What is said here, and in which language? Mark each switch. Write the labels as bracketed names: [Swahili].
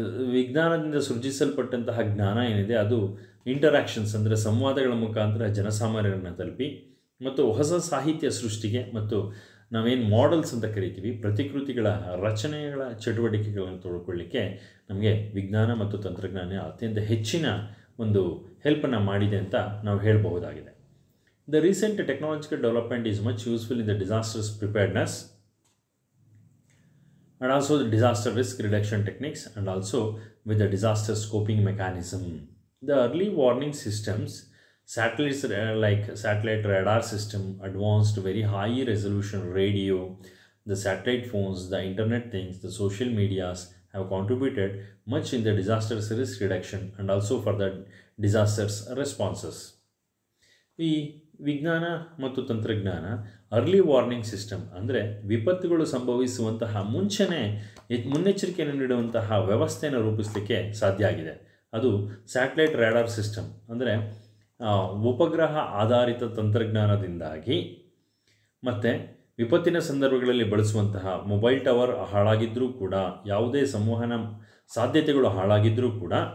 [Kannada] ವಿಜ್ಞಾನದಿಂದ ಸೃಜಿಸಲ್ಪಟ್ಟಂತಹ ಜ್ಞಾನ ಏನಿದೆ ಅದು ಇಂಟರಾಕ್ಷನ್ಸ್ ಅಂದರೆ ಸಂವಾದಗಳ ಮುಖಾಂತರ ಜನಸಾಮಾನ್ಯರನ್ನು ತಲುಪಿ ಮತ್ತು ಹೊಸ ಸಾಹಿತ್ಯ ಸೃಷ್ಟಿಗೆ ಮತ್ತು ನಾವೇನು ಮಾಡೆಲ್ಸ್ ಅಂತ ಕರಿತೀವಿ ಪ್ರತಿಕೃತಿಗಳ ರಚನೆಗಳ ಚಟುವಟಿಕೆಗಳನ್ನು ತೊಡ್ಕೊಳ್ಳಿಕ್ಕೆ ನಮಗೆ ವಿಜ್ಞಾನ ಮತ್ತು ತಂತ್ರಜ್ಞಾನ ಅತ್ಯಂತ ಹೆಚ್ಚಿನ ಒಂದು ಹೆಲ್ಪನ್ನು ಮಾಡಿದೆ ಅಂತ ನಾವು ಹೇಳಬಹುದಾಗಿದೆ. [English] The recent technological development is much useful in the disasters preparedness and also the disaster risk reduction techniques and also with the disaster scoping mechanism. The early warning systems, satellites like satellite radar system, advanced very high resolution radio, the satellite phones, the internet things, the social medias have contributed much in the disaster risk reduction and also for the disasters responses. [Kannada] ಈ ವಿಜ್ಞಾನ ಮತ್ತು ತಂತ್ರಜ್ಞಾನ early warning system ಅಂದರೆ ವಿಪತ್ತುಗಳು ಸಂಭವಿಸುವಂತಹ ಮುನ್ನೆಚ್ಚರಿಕೆಯನ್ನು ನೀಡುವಂತಹ ವ್ಯವಸ್ಥೆಯನ್ನು ರೂಪಿಸಲಿಕ್ಕೆ ಸಾಧ್ಯ ಆಗಿದೆ. ಅದು ಸ್ಯಾಟಲೈಟ್ ರಾಡಾರ್ ಸಿಸ್ಟಮ್ ಅಂದರೆ ಉಪಗ್ರಹ ಆಧಾರಿತ ತಂತ್ರಜ್ಞಾನದಿಂದಾಗಿ ಮತ್ತು ವಿಪತ್ತಿನ ಸಂದರ್ಭಗಳಲ್ಲಿ ಬಳಸುವಂತಹ ಮೊಬೈಲ್ ಟವರ್ ಹಾಳಾಗಿದ್ದರೂ ಕೂಡ ಯಾವುದೇ ಸಂವಹನ ಸಾಧ್ಯತೆಗಳು ಹಾಳಾಗಿದ್ದರೂ ಕೂಡ